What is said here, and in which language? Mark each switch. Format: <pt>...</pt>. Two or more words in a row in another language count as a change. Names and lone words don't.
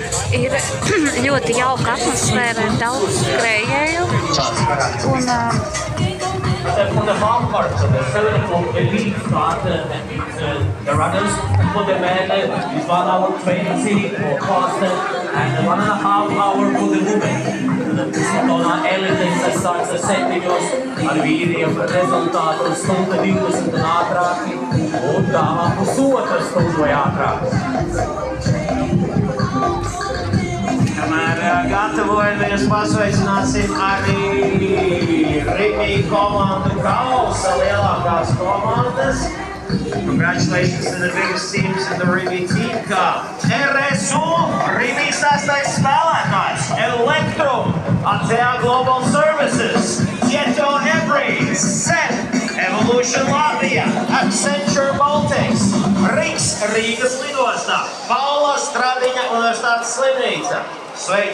<lv>Ir ļoti jauka atmosfēra, ir daudz skrējēju.</lv> <en>For the half part, so the 7 o'clock elite start, that means the runners. For the men, it's 1 hour 20 for cost and 1.5 hour for the women.</en> <lv>Pusotona elites starts ar 7, ar vīriem rezultātu stunda 20 un ātrāki, un dāmām pusotra stundu vai ātrāk. Kamēr gatavojamies, pasveicināsim arī Rimi komandu kausa lielākās komandas.</lv> <en>Congratulations to the biggest teams in the Rimi Team Cup.</en> <lv>RSU, Rimi 6. spēlētājs, Electrum, ACEA Global Services, Tieto Ebri, SET, Evolution Latvija, Accenture Baltics, Riks Rīgas lidostā, Paula Stradiņa Universitātes slimnīca. Sveiks!</lv>